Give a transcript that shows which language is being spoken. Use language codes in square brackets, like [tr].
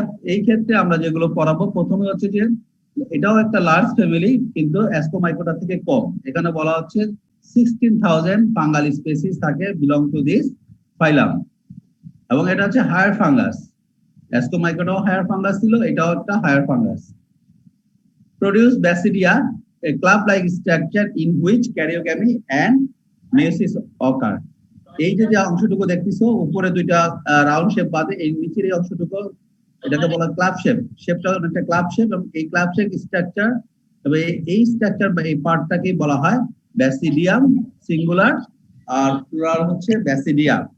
[bn] এই ক্ষেত্রে আমরা যেগুলো পড়াবো প্রথমে হচ্ছে যে এটাও একটা লার্জ ফ্যামিলি কিন্তু অ্যাসকোমাইকোটা থেকে কম। এখানে বলা হচ্ছে 16,000 ফাঙ্গাল স্পিসিস থাকে [en] belong to this phylum, [bn] এবং এটা হচ্ছে হায়ার ফাঙ্গাস। অ্যাসকোমাইকোটাও হায়ার ফাঙ্গাস ছিল, এটাও একটা higher fungus. Produce ব্যাসিডিয়া, [en] a club-like structure in which karyogamy and meiosis occur. [bn] এই যে অংশটুকু দেখতেছো উপরে দুইটা রাউন্ড শেপ বাদে এই নিচের এই অংশটুকু এটাকে বলা ক্লাব শেপ। শেপটা একটা ক্লাব শেপ, এবং এই ক্লাব শেপ স্ট্রাকচার তবে এই স্ট্রাকচার বা এই পার্টটাকে বলা হয় ব্যাসিডিয়াম সিঙ্গুলার, আর প্লুরাল হচ্ছে ব্যাসিডিয়া।